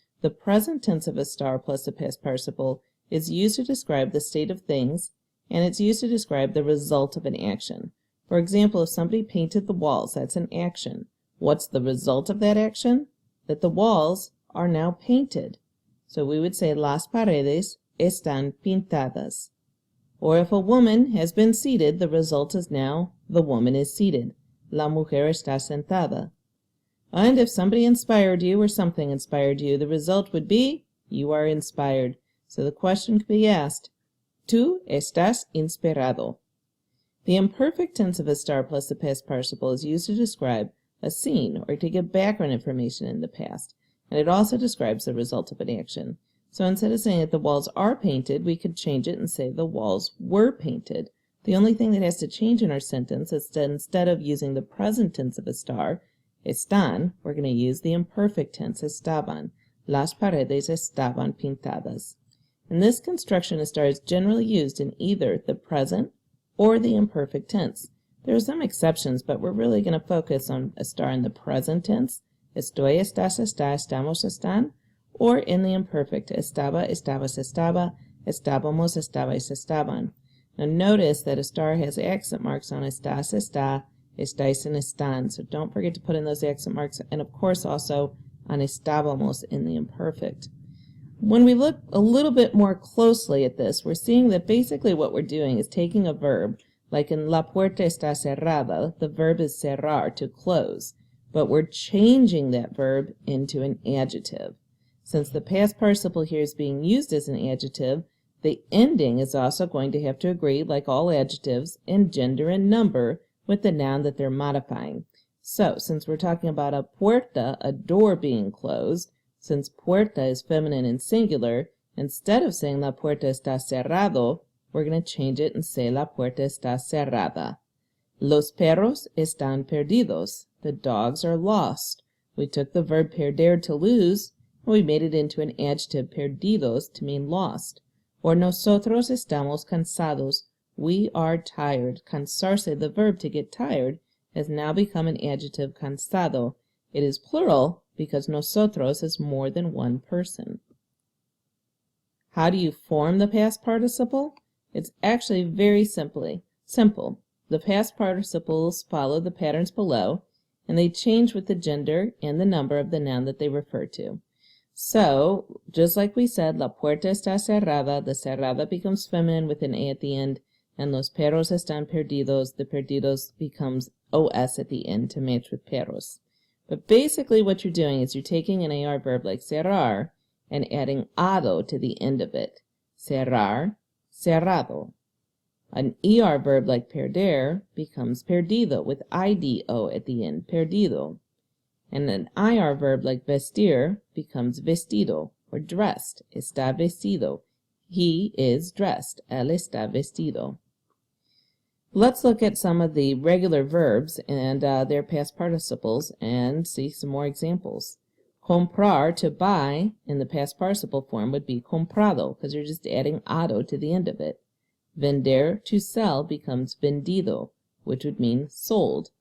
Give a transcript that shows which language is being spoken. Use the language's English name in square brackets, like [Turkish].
[English] The present tense of estar plus the past participle is used to describe the state of things, and it's used to describe the result of an action. For example, if somebody painted the walls, that's an action. What's the result of that action? That the walls are now painted. So we would say [Spanish] las paredes están pintadas. [English] Or if a woman has been seated, the result is now the woman is seated. [Spanish] La mujer está sentada. [English] And if somebody inspired you or something inspired you, the result would be you are inspired. So the question could be asked, [Spanish] tú estás inspirado. [English] The imperfect tense of estar plus the past participle is used to describe a scene or to give background information in the past, and it also describes the result of an action. So instead of saying that the walls are painted, we could change it and say the walls were painted. The only thing that has to change in our sentence is that instead of using the present tense of estar, están, we're going to use the imperfect tense, estaban. [Spanish] Las paredes estaban pintadas. [English] In this construction, estar is generally used in either the present or the imperfect tense. There are some exceptions, but we're really going to focus on estar in the present tense. [Spanish] Estoy, estás, está, estamos, están. [English] Or in the imperfect, [Spanish] estaba, estabas, estaba, estábamos, estabais, estaban. [English] Now notice that estar has accent marks on estás, está, estáis, and están. So don't forget to put in those accent marks, and of course also on estábamos in the imperfect. When we look a little bit more closely at this, we're seeing that basically what we're doing is taking a verb, like in [Spanish] la puerta está cerrada, [English] the verb is cerrar, to close, but we're changing that verb into an adjective. Since the past participle here is being used as an adjective, the ending is also going to have to agree, like all adjectives, in gender and number with the noun that they're modifying. So, since we're talking about a puerta, a door being closed, since puerta is feminine and singular, instead of saying [Spanish] la puerta está cerrado, [English] we're going to change it and say [Spanish] la puerta está cerrada. Los perros están perdidos. [English] The dogs are lost. We took the verb perder, to lose, and we made it into an adjective, perdidos, to mean lost. Or [Spanish] nosotros estamos cansados. [English] We are tired. Cansarse, the verb to get tired, has now become an adjective, cansado. It is plural because nosotros is more than one person. How do you form the past participle? It's actually very simple. The past participles follow the patterns below, and they change with the gender and the number of the noun that they refer to. So, just like we said, [Spanish] la puerta está cerrada, [English] the cerrada becomes feminine with an A at the end, and [Spanish] los perros están perdidos, [English] the perdidos becomes OS at the end to match with perros. But basically what you're doing is you're taking an AR verb like cerrar and adding ado to the end of it. Cerrar, cerrado. An ER verb like perder becomes perdido with IDO at the end, perdido. And an IR verb like vestir becomes vestido, or dressed, [Spanish] está vestido. [English] He is dressed, [Spanish] él está vestido. [English] Let's look at some of the regular verbs and their past participles and see some more examples. Comprar, to buy, in the past participle form would be comprado, because you're just adding ado to the end of it. Vender, to sell, becomes vendido, which would mean sold.